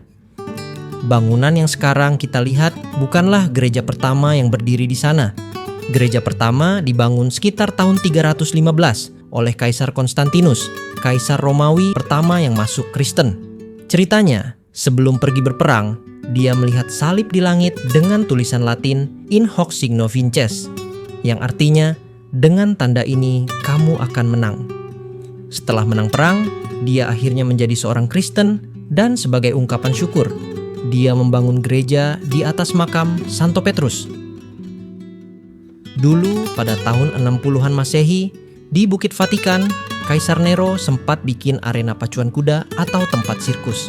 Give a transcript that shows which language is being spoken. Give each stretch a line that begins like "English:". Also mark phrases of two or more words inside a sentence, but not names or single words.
Indonesian: Bangunan yang sekarang kita lihat bukanlah gereja pertama yang berdiri di sana. Gereja pertama dibangun sekitar tahun 315 oleh Kaisar Konstantinus, Kaisar Romawi pertama yang masuk Kristen. Ceritanya, sebelum pergi berperang, dia melihat salib di langit dengan tulisan Latin
Latin: In hoc signo vinces,
Indonesian: yang artinya, dengan tanda ini kamu akan menang. Setelah menang perang, dia akhirnya menjadi seorang Kristen dan sebagai ungkapan syukur, dia membangun gereja di atas makam Santo Petrus. Dulu pada tahun 60-an Masehi, di Bukit Vatikan, Kaisar Nero sempat bikin arena pacuan kuda atau tempat sirkus.